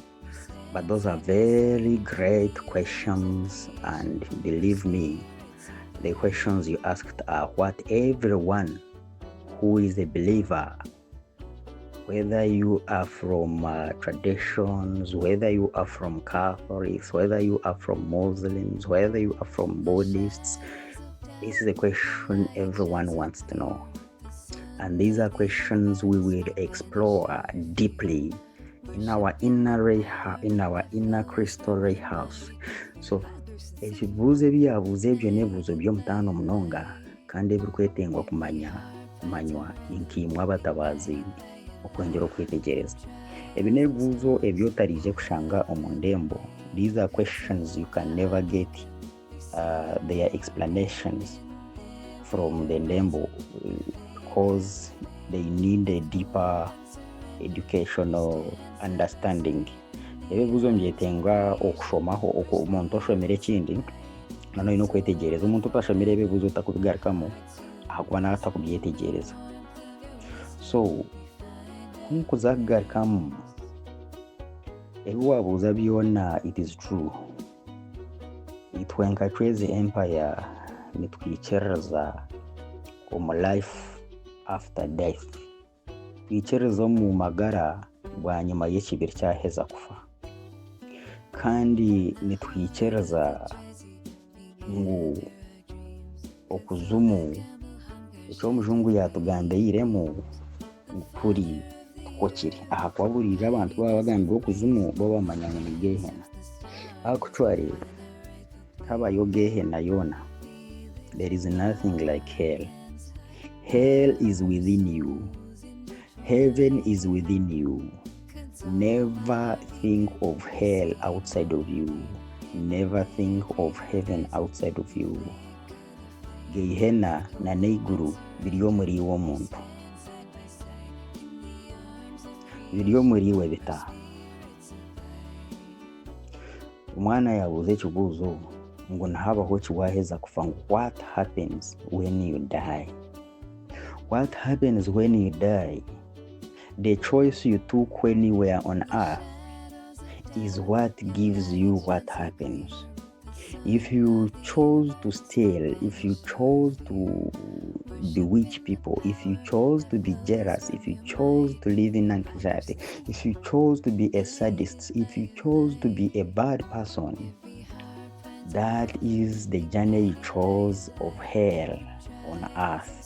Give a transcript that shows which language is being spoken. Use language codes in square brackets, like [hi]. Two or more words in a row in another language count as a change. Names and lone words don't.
[en] But those are very great questions, and believe me, the questions you asked are what everyone who is a believer, whether you are from traditions, whether you are from Catholics, whether you are from Muslims, whether you are from Buddhists, this is a question everyone wants to know. And these are questions we will explore deeply in our inner crystal ray house. [nyn] So ekibuuzo ebyabuuzo ebyo n'ebibuuzo by'omutaano munonga kandi ebirikwetengwa kumanywa nkimwe abatabaazi okwengera okwetegereza. Ebi n'ebibuuzo ebyotariije kushanga omu ndembo. [en] These are questions you can never get their explanations from the ndembo because they need a deeper educational understanding. [nyn] Ebibuuzo mbyetenga okushomaho omuntu oshomera ekindi nanoine okwetegereza. Omuntu otashomera ebibuuzo takubigarukamu ahakuba natakubyetegereza. So nkuzagarukamu ebiwabuuza byona [en] it is true. [nyn] Itwenka Crazy Empire nitwikyereza omu [en] life after death, [nyn] twikyereza omu magara bwa nyuma y'ekibiri kyaheza kufa, kandi nitwikyereza ngu okuzimu eky'omujungu yatugambiiremu kuri tukokire ahakuba buriire abantu baba bagambira okuzimu bo bamanya ngu ni gehena. Actually habayo gehena yona. [en] There is nothing like hell. Hell is within you. Heaven is within you. Never think of hell outside of you. Never think of heaven outside of you. [nyn] Gehena na neiguru biriyo muri iwo muntu, biriyo muri iwe bitaha. Umwana yabuze ekibuuzo ngu nahabaho kiwaheza kufa ngu [en] what happens when you die? What happens when you die? The choice you took when you were on earth is what gives you what happens. If you chose to steal, if you chose to bewitch people, if you chose to be jealous, if you chose to live in anxiety, if you chose to be a sadist, if you chose to be a bad person, that is the journey you chose of hell on earth.